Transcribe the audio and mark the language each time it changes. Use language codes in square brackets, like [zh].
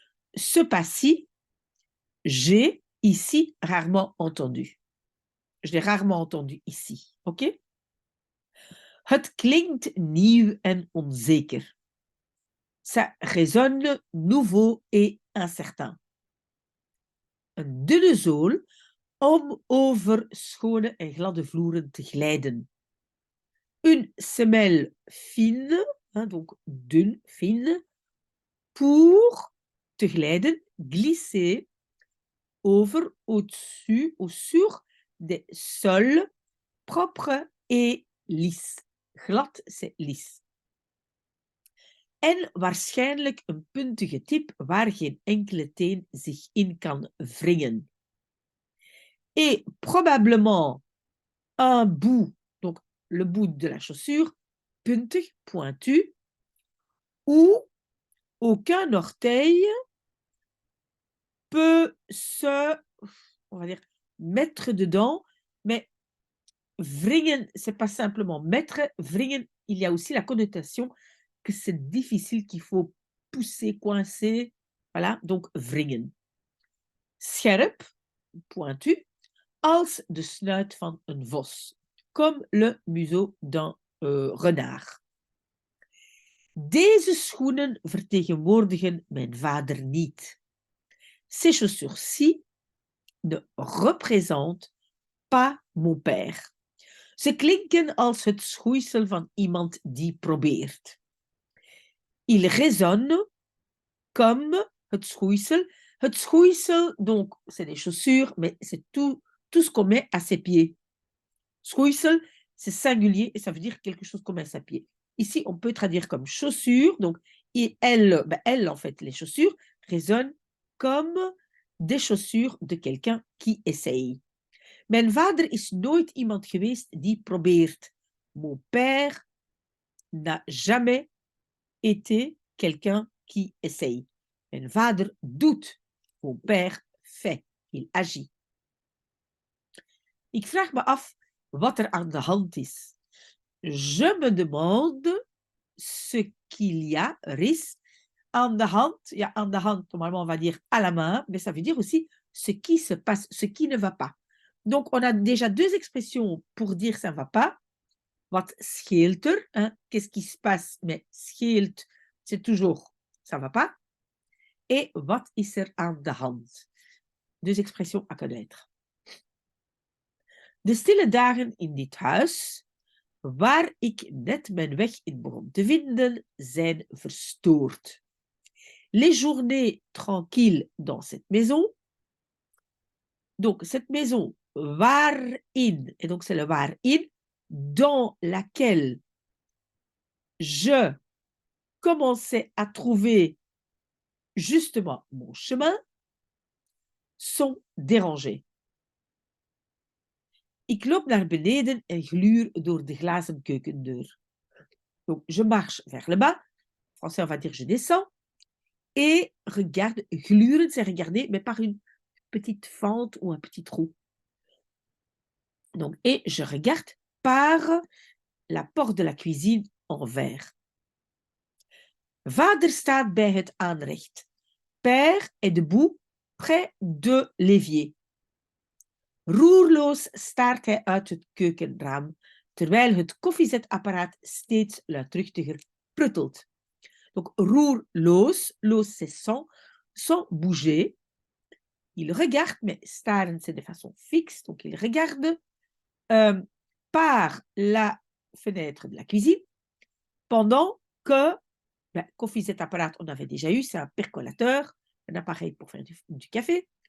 [fr] Ce pas-ci, j'ai ici rarement entendu. Je l'ai rarement entendu ici. OK? [nl] Het klinkt nieuw en onzeker. [fr] Ça résonne nouveau et incertain. [nl] Een dunne zool om over schone en gladde vloeren te glijden. [fr] Une semelle fine, hein, donc dun, fine, pour [nl] te glijden, [fr] glisser over, au-dessus, ou sur des sols propres et lisses. Glad, c'est lisse. [nl] En waarschijnlijk een puntige tip waar geen enkele teen zich in kan wringen. [fr] Et probablement un bout, donc le bout de la chaussure, puntig, pointu, où aucun orteil peut se, on va dire, mettre dedans, mais wringen, c'est pas simplement mettre, wringen, il y a aussi la connotation que c'est difficile, qu'il faut pousser, coincer, voilà, donc wringen. [nl] Scherp, pointu, als de snuit van een vos, [fr] comme le museau d'un renard. [nl] Deze schoenen vertegenwoordigen mijn vader niet. [fr] Ces chaussures-ci ne représentent pas mon père. Ze klinken als het schoeisel van iemand die probeert. Il résonne comme [nl] het schoeisel. [fr] Het schoeisel, donc, c'est des chaussures, mais c'est tout ce qu'on met à ses pieds. Schoeisel, c'est singulier et ça veut dire quelque chose qu'on met à ses pieds. ici, on peut traduire comme chaussures. Donc, et elle, en fait, les chaussures résonnent comme des chaussures de quelqu'un qui essaye. [nl] Mijn vader is nooit iemand geweest die probeert. [fr] Mon père n'a jamais été quelqu'un qui essaye. [nl] Mijn vader doet. [fr] Mon père fait. Il agit. [nl] Ik vraag me af wat er aan de hand is. [fr] Je me demande ce qu'il y a, [nl] er is, aan de hand. [fr] Ja, aan de hand, normalement on va dire à la main, mais ça veut dire aussi ce qui se passe, ce qui ne va pas. Donc on a déjà deux expressions pour dire ça ne va pas. [nl] Wat scheelt er? [fr] Hein? Qu'est-ce qui se passe? Mais scheelt, c'est toujours ça ne va pas. Et [nl] wat is er aan de hand? [fr] Deux expressions à connaître. [nl] De stille dagen in dit huis, waar ik net mijn weg in begon te vinden, zijn verstoord. [fr] Les journées tranquilles dans cette maison. Donc, cette maison, waarin, et donc c'est le waarin, dans laquelle je commençais à trouver justement mon chemin, sont dérangées. [nl] Ik loop naar beneden en gluur door de glazen keukendeur. [fr] Donc, je marche vers le bas. En français, on va dire je descends. Et regarde, gluren, c'est regarder, mais par une petite fente ou un petit trou. Donc, et je regarde par la porte de la cuisine en verre. [nl] Vader staat bij het aanrecht. [fr] Père est debout près de l'évier. [nl] Roerloos staart hij uit het keukenraam, terwijl het koffiezetapparaat steeds luidruchtiger pruttelt. [fr] Donc, roerloos, loos c'est sans bouger. Il regarde, mais staren c'est de façon fixe, donc il regarde par la fenêtre de la cuisine, pendant que, koffiezetapparaat, on avait déjà eu, c'est un percolateur, un appareil pour faire du café.